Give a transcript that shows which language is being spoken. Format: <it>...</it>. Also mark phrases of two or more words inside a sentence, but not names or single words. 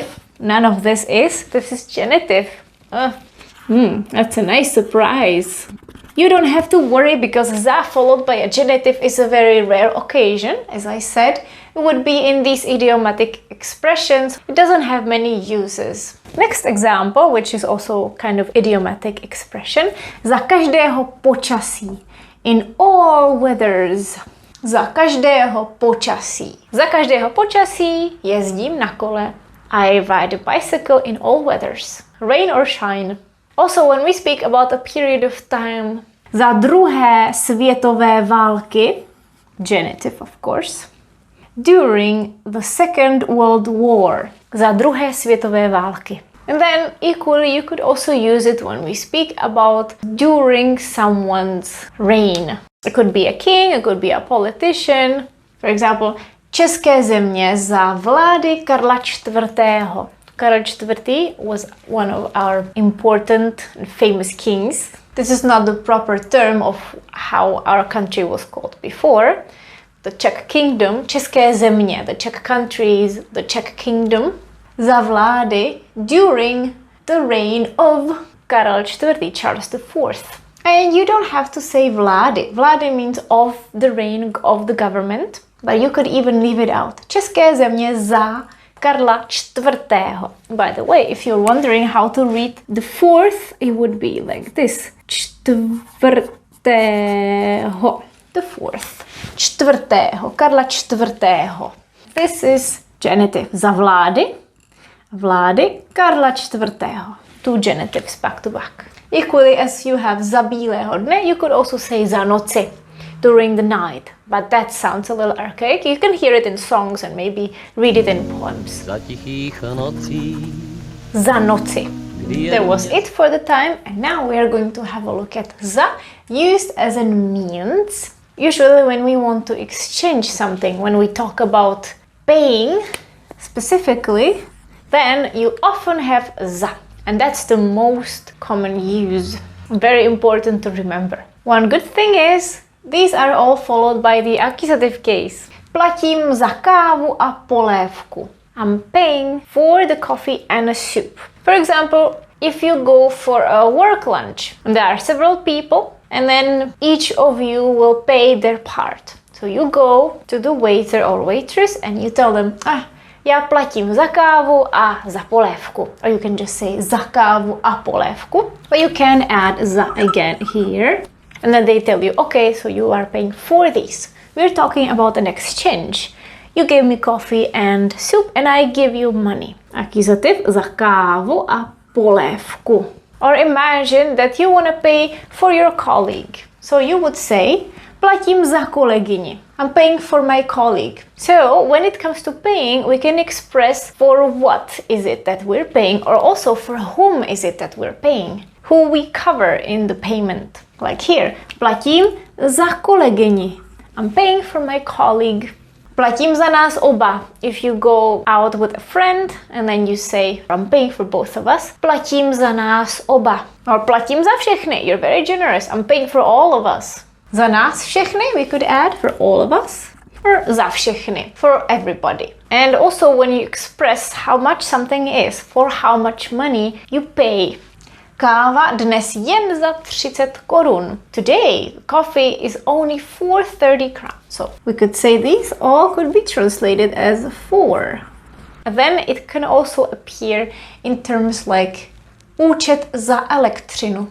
<en>None of this is. This is genitive. That's a nice surprise. You don't have to worry because za followed by a genitive is a very rare occasion. As I said, it would be in these idiomatic expressions. It doesn't have many uses. Next example, which is also kind of idiomatic expression.</en> <cs>Za každého počasí.</cs> <en>In all weathers.</en> <cs>Za každého počasí. Za každého počasí jezdím na kole.</cs> <en>I ride a bicycle in all weathers. Rain or shine. Also, when we speak about a period of time,</en> <cs>za druhé světové války,</cs> <en>genitive of course, during the Second World War,</en> <cs>za druhé světové války.</cs> <en>And then equally, you could also use it when we speak about during someone's reign. It could be a king, it could be a politician. For example,</en> <cs>České země za vlády Karla IV. Karel IV.</cs> <en>Was one of our important and famous kings. This is not the proper term of how our country was called before. The Czech kingdom,</en> <cs>České země,</cs> <en>the Czech countries, the Czech kingdom,</en> <cs>za vlády</cs> <en>during the reign of Karel IV., Charles IV. And you don't have to say vlády. Vlády means of the reign of the government, but you could even leave it out.</en> <cs>České země za Karla IV.</cs> <en>By the way, if you're wondering how to read the fourth, it would be like this.</en> <cs>Čtvrtého.</cs> <en>The fourth.</en> <cs>Čtvrtého. Karla IV.</cs> <en>This is genitive.</en> <cs>Za vlády. Vlády Karla IV.</cs> <en>Two genitives back to back. Equally as you have</en> <cs>za bílého dne,</cs> <en>you could also say</en> <cs>za noci.</cs> <en>During the night, but that sounds a little archaic. You can hear it in songs and maybe read it in poems.</en> <cs>Za tichých nocí. Za noci.</cs> <en>There was it for the time, and now we are going to have a look at za, used as a means. Usually when we want to exchange something, when we talk about paying specifically, then you often have za, and that's the most common use. Very important to remember. One good thing is, these are all followed by the accusative case.</en> <cs>Platím za kávu a polévku.</cs> <en>I'm paying for the coffee and a soup. For example, if you go for a work lunch, and there are several people, and then each of you will pay their part. So you go to the waiter or waitress and you tell them,</en> <cs>já platím za kávu a za polévku.</cs> <en>Or you can just say</en> <cs>za kávu a polévku.</cs> <en>But you can add za again here. And then they tell you, okay, so you are paying for these. We're talking about an exchange. You gave me coffee and soup and I give you money.</en> <cs>Accusative za kávu a polévku.</cs> <en>Or imagine that you want to pay for your colleague. So you would say,</en> <cs>platím za kolegyni.</cs> <en>I'm paying for my colleague. So when it comes to paying, we can express for what is it that we're paying, or also for whom is it that we're paying, who we cover in the payment. Like here,</en> <cs>platím za kolegyni.</cs> <en>I'm paying for my colleague.</en> <cs>Platím za nás oba.</cs> <en>If you go out with a friend and then you say, I'm paying for both of us.</en> <cs>Platím za nás oba. Or platím za všechny.</cs> <en>You're very generous. I'm paying for all of us.</en> <cs>Za nás všechny,</cs> <en>we could add for all of us.</en> <cs>Or za všechny,</cs> <en>for everybody. And also when you express how much something is, for how much money you pay.</en> <cs>Káva dnes jen za 30 korun.</cs> <en>Today, coffee is only for 30 crowns. So we could say these all could be translated as for. And then it can also appear in terms like</en> <cs>účet za elektřinu.</cs>